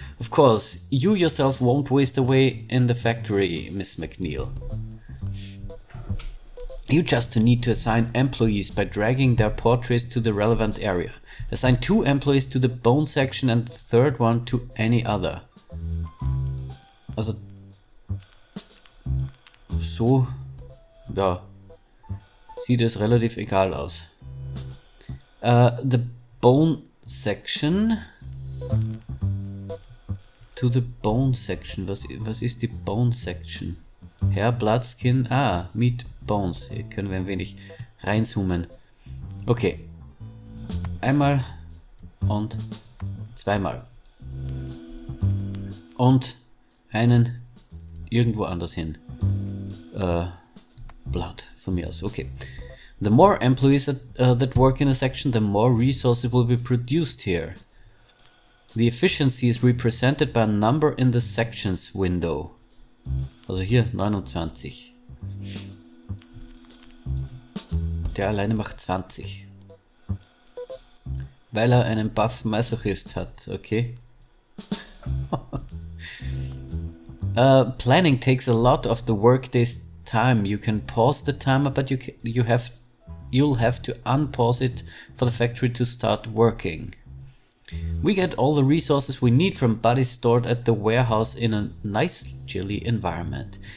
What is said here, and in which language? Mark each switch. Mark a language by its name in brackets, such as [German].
[English] Of course, you yourself won't waste away in the factory, Miss McNeil. You just need to assign employees by dragging their portraits to the relevant area. Assign 2 employees to the bone section and the third one to any other. [German] Also, so, ja, sieht es relativ egal aus. [English] The bone section. To the bone section. [German] Was ist die bone section? [English] Hair, blood, skin. Meat, bones. [German] Hier können wir ein wenig reinzoomen. Okay. Einmal und zweimal. Und einen irgendwo anders hin. Blood, von mir aus. Okay. [English] The more employees that work in a section, the more resources will be produced here. The efficiency is represented by a number in the sections window. [German] Also hier 29. Der alleine macht 20. Weil er einen Buff Masochist hat, okay? [English] Planning takes a lot of the workday's time. You can pause the timer, but you you'll have to unpause it for the factory to start working. We get all the resources we need from bodies stored at the warehouse in a nice chilly environment.